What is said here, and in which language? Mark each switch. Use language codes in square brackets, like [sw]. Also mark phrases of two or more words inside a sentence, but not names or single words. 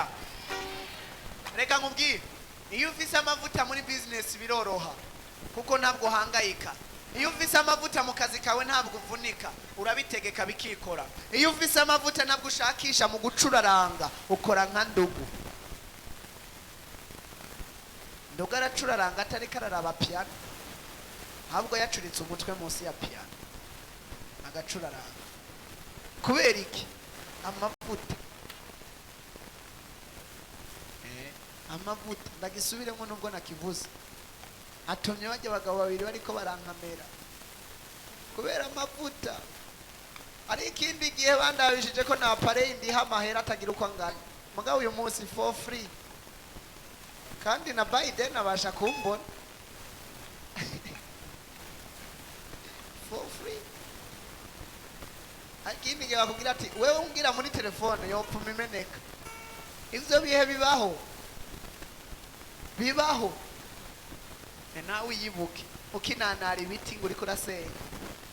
[rn] Reka nkubwire, iyo ufise amavuta muri business biroroha kuko ntabwo uhangayika. Iyo ufise amavuta mu kazi kawe ntabwo uvunika, urabitegeka bikikora. Iyo ufise amavuta ntabwo ushakisha mu gucuraranga, ukora nka ndugu. Ndugu aracuraranga atari kararaba piano, ahubwo yacuritse umutwe munsi ya piano agacuraranga. Kubera iki? Amavuta. Amavuta ndagisubiremo nubwo nakivuze. Atumye bajya abagabo babiri bariko barankamera kubera amavuta. Ari ikindi gihe bandabishije ko na appareil ndiha amahera atagira uko angana, mugabo uyu munsi [en] for free, [rn] kandi na Biden abasha kumbona [en] for free. [rn] Akindi gihe bakubwira ati wewe umbwira muri telefone yopfuma imeneka. Ivyo bihe bibaho. Nawe yibuke ukinanara ibiti ngo uriko urasenya.